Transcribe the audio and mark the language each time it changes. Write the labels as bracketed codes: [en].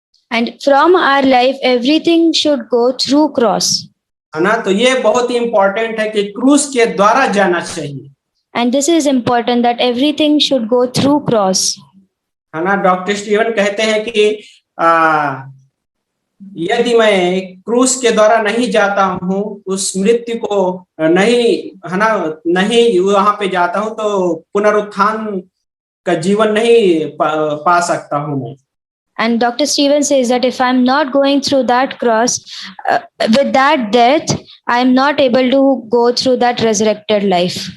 [en] And from our life, everything should go through cross. [hi] है ना। तो ये बहुत ही इम्पोर्टेंट है कि क्रूस के द्वारा जाना चाहिए। [en] And this is important that everything should go through cross. [hi] है ना। डॉक्टर स्टीवन कहते हैं कि यदि मैं क्रूस के द्वारा नहीं जाता हूँ, उस मृत्यु को नहीं, है ना, नहीं वहां पे जाता हूँ, तो पुनरुत्थान का जीवन नहीं पा सकता हूँ मैं। [en] And Dr. Stephen says that if I'm not going through that cross, with that death, I'm not able to go through that resurrected life.